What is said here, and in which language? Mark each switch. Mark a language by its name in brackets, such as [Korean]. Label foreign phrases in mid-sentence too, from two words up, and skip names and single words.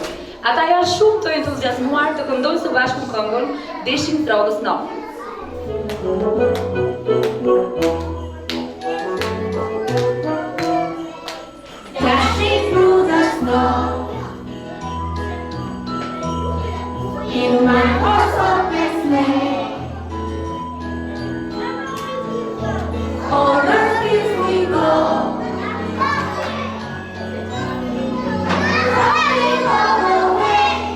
[Albanian] Ata janë shumë të entuziazmuar të këndojnë së bashku këngën Deshin Trodhës Notë. [English] Dashing through the snow in my horse open sleigh. Over fields we go, riding all the way.